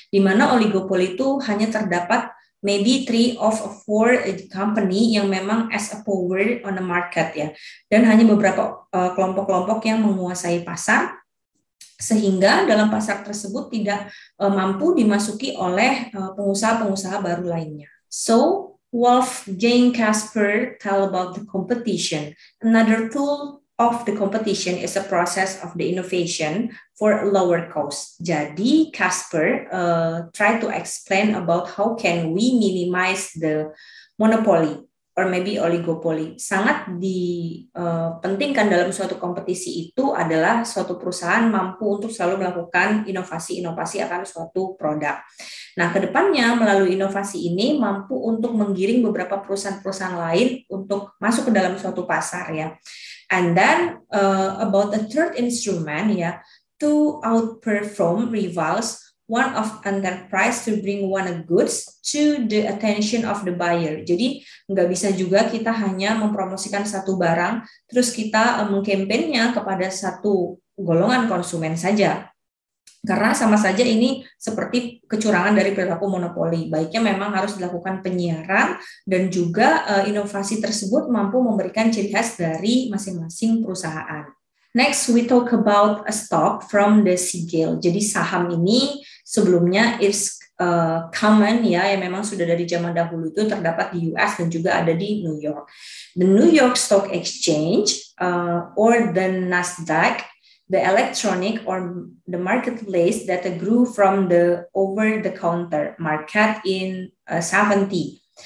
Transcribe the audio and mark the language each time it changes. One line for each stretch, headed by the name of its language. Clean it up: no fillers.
Indonesian: Di mana oligopoli itu hanya terdapat
English: maybe 3 of 4 company
Indonesian: yang memang
English: as a power on the market ya.
Indonesian: Dan hanya beberapa kelompok-kelompok yang menguasai pasar, sehingga dalam pasar tersebut tidak mampu dimasuki oleh pengusaha-pengusaha baru lainnya.
English: So, Wolfgang Kasper tell about the competition. Another tool of the competition is a process of the innovation for a lower cost.
Indonesian: Jadi
English: Kasper try to explain about how can we minimize the monopoly or maybe oligopoly.
Indonesian: Sangat dipentingkan dalam suatu kompetisi itu adalah suatu perusahaan mampu untuk selalu melakukan inovasi-inovasi akan suatu produk. Nah, kedepannya melalui inovasi ini mampu untuk menggiring beberapa perusahaan-perusahaan lain untuk masuk ke dalam suatu pasar ya.
English: And then about the third instrument ya, to outperform rivals, one of enterprise to bring one goods to the attention of the buyer.
Indonesian: Jadi nggak bisa juga kita hanya mempromosikan satu barang, terus kita mengkampennya kepada satu golongan konsumen saja. Karena sama saja ini seperti kecurangan dari perilaku monopoli. Baiknya memang harus dilakukan penyiaran dan juga inovasi tersebut mampu memberikan ciri khas dari masing-masing perusahaan.
English: Next, we talk about a stock from the Siegel.
Indonesian: Jadi saham ini sebelumnya
English: is common
Indonesian: ya, yang memang sudah dari zaman dahulu itu terdapat di US dan juga ada di New York.
English: The New York Stock Exchange or the Nasdaq, the electronic or the marketplace that grew from the over-the-counter market in 70.